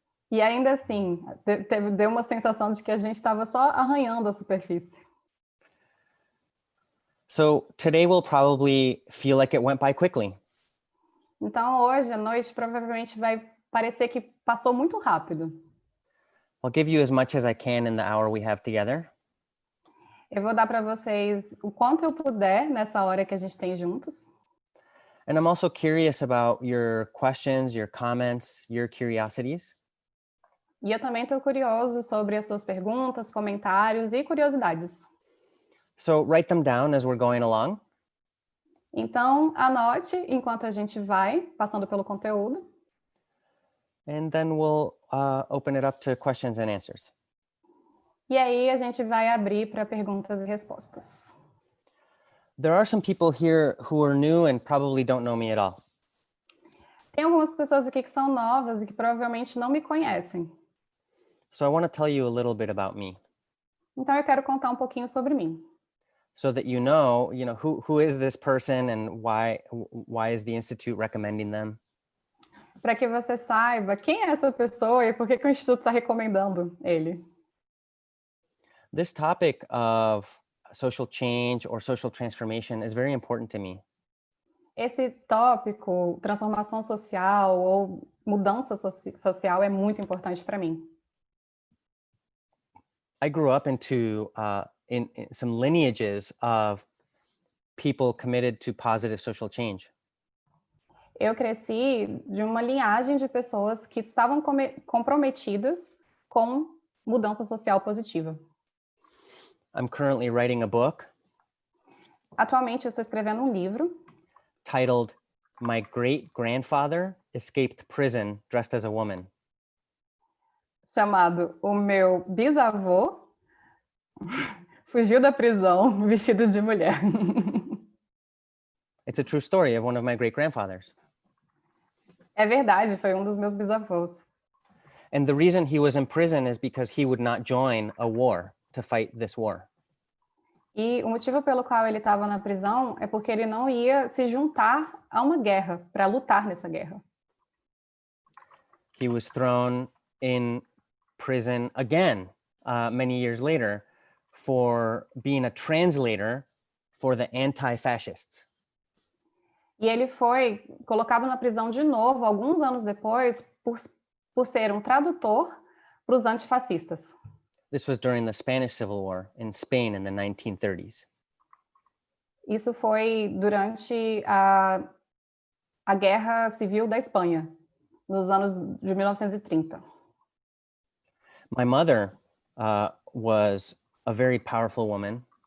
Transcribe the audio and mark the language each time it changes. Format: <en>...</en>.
<pt>E ainda assim, deu uma sensação de que a gente estava só arranhando a superfície.</pt> <en>So today will probably feel like it went by quickly.</en> <pt>Então hoje à noite provavelmente vai parecer que passou muito rápido.</pt> <en>I'll give you as much as I can in the hour we have together.</en> <pt>Eu vou dar para vocês o quanto eu puder nessa hora que a gente tem juntos.</pt> <en>And I'm also curious about your questions, your comments, your curiosities.</en> <pt>E eu também estou curioso sobre as suas perguntas, comentários e curiosidades.</pt> <en>So write them down as we're going along.</en> <pt>Então, anote enquanto a gente vai passando pelo conteúdo.</pt> <en>And then we'll open it up to questions and answers.</en> <pt>E aí a gente vai abrir para perguntas e respostas.</pt> <en>There are some people here who are new and probably don't know me at all.</en> <pt>Tem algumas pessoas aqui que são novas e que provavelmente não me conhecem.</pt> <en>So I want to tell you a little bit about me.</en> <pt>Então eu quero contar um pouquinho sobre mim.</pt> <en>So that you know who is this person and why is the Institute recommending them?</en> <pt>Para que você saiba quem é essa pessoa e por que o Instituto está recomendando ele.</pt> <en>This topic of social change or social transformation is very important to me.</en> <pt>Esse tópico, transformação social ou mudança social, é muito importante para mim.</pt> <en>I grew up into in some lineages of people committed to positive social change.</en> <pt>Eu cresci de uma linhagem de pessoas que estavam comprometidas com mudança social positiva.</pt> <en>I'm currently writing a book</en> <pt>Atualmente eu estou escrevendo um livro</pt> <en>titled My Great Grandfather Escaped Prison Dressed as a Woman.</en> <pt>chamado O Meu Bisavô Fugiu da Prisão Vestido de Mulher.</pt> <en>It's a true story of one of my great grandfathers.</en> <pt>É verdade, foi um dos meus bisavôs.</pt> <en>And the reason he was in prison is because he would not join a war to fight this war.</en> <pt>E o motivo pelo qual ele estava na prisão é porque ele não ia se juntar a uma guerra, para lutar nessa guerra.</pt> <en>He was thrown in prison again many years later for being a translator for the anti-fascists.</en> <pt>E ele foi colocado na prisão de novo, alguns anos depois, por ser um tradutor para os antifascistas.</pt> <en>This was during the Spanish Civil War in Spain in the 1930s.</en> <pt>Isso foi durante a Guerra Civil da Espanha, nos anos de 1930.</pt> <en>My mother was a very powerful woman</en>